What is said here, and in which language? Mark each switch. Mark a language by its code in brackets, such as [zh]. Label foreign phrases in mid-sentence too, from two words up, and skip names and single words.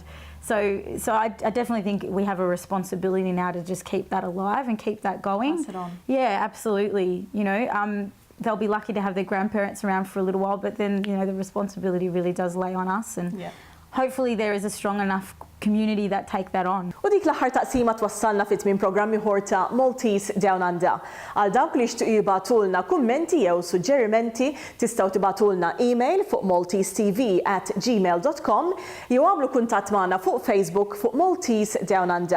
[en] So I definitely think we have a responsibility now to just keep that alive and keep that going. Pass it on. Yeah, absolutely. They'll be lucky to have their grandparents around for a little while, but then the responsibility really does lay on us, and hopefully there is a strong enough community that take that on. [mt] U dik l-aħħar taqsima twassalna fit tmiem programmi ħorta Maltese Down Under. Għal dawk li jixtiequ jibatulna kummenti jew suġġerimenti tistgħu tibatulna email fuq maltesetv@gmail.com jew għamlu kuntatt magħna fuq Facebook fuq Maltese Down Under.